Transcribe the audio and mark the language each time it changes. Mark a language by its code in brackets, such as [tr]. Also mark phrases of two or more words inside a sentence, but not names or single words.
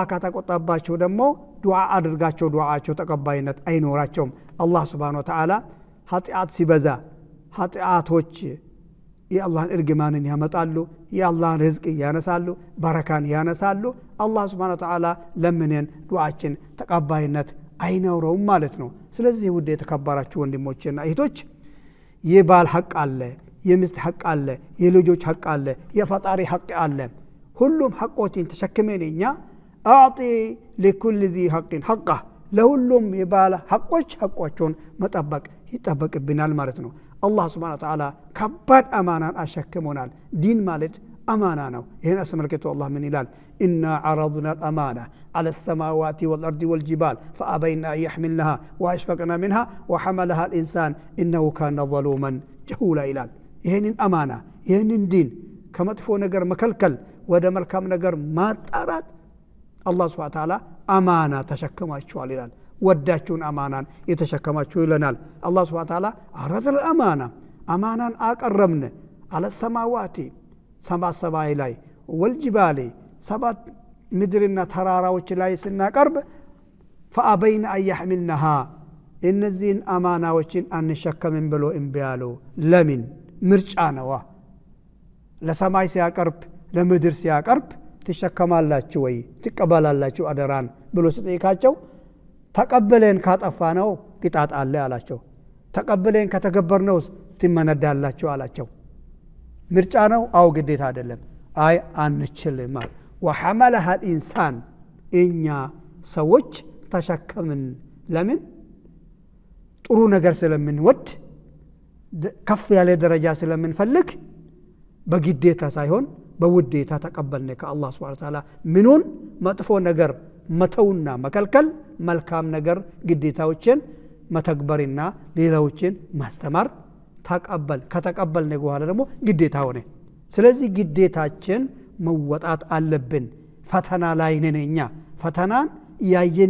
[am] ከተቆጣባቸው ደግሞ ዱዓ አድርጋቸው ዱዓቸው ተቀባይነት አይኖራቸውም አላህ [ar] سبحانه وتعالى [am] ኃጢአት ሲበዛ ኃጢአቶች የአላህን እርግማንን ያመጣሉ የአላህን ርዝቅ ያነሳሉ በረካን ያነሳሉ አላህ [ar] سبحانه وتعالى [am] ለምንን ዱዓችን ተቀባይነት አይኖረውም ማለት ነው ስለዚህ ውድ የተከበራችሁ ወንድሞችና እህቶች የባል ሐቅ አለ የሚስት ሐቅ አለ የልጆች ሐቅ አለ የፈጣሪ ሐቅ አለ ሁሉም ሐቆችን ተሸክመን እኛ [ar] أعط لكل ذي حق حقه [am] ለሁሉም የባል ሐቆች ሐቆቹን መጠበቅ ይጠበቅብናል ማለት ነው አላህ [ar] سبحانه وتعالى [am] ከባድ አማናን አሸክሞናል ዲን ማለት አማና ነው ይሄን አስመልክቶ አላህ ምን ይላል [ar] ኢና عرضنا الأمانة على السماوات والأرض والجبال فأبين أن يحملنها وأشفقن منها وحملها الإنسان إنه كان ظلوما جهولا [am] ይላል ይሄንን አማና ይሄንን ዲን ከመጥፎ ነገር መከልከል ወደ መልካም ነገር ማጣራት አላህ [ar] سبحانه وتعالى [am] አማና ተሸክማችኋል ይላል ወዳችሁን አማናን የተሸከማችሁ ይለናል አላህ [ar] سبحانه وتعالى [am] አረደል አማናን አቀረብን አለ ሰማዋቲ ሰማይ ላይ ወልጅባሊ ሰባት ምድርና ተራራዎች ላይ ስናቀርብ [ar] فأبين أن يحملنها [am] እነዚህን አማናዎችን አንሸከምም ብሎ እምቢ አሉ ለምን ምርጫ ነው ለሰማይ ሲያቀርብ ለምድር ሲያቀርብ ትሸከማላችሁ ወይ ትቀበላላችሁ አደራን ብሎ ሲጠይቃቸው ተቀበለን ካጠፋነው ቅጣት አለ አላቸው ተቀበለን ከተገበርነው ትመነዳላችሁ አላቸው ምርጫ ነው አው ግዴታ አይደለም አይ አንችልም [ar] وحملها الإنسان [am] እኛ ሰዎች ተሸከምን ለምን ጥሩ ነገር ስለምንወድ ከፍ ያለ ደረጃ ስለምንፈልግ በግዴታ ሳይሆን በውዴታ ተቀበልነ ከአላህ [ar] سبحانه وتعالى [am] ምኑን መጥፎ ነገር መተውና መከልከል መልካም ነገር ግዴታዎችን መተግበርና ሌላዎችን ማስተማር ከተቀበልነ በኋላ ደግሞ ግዴታ ሆነ ስለዚህ ግዴታችን መወጣት አለብን ፈተና ላይ ነን እኛ ፈተናን ያየን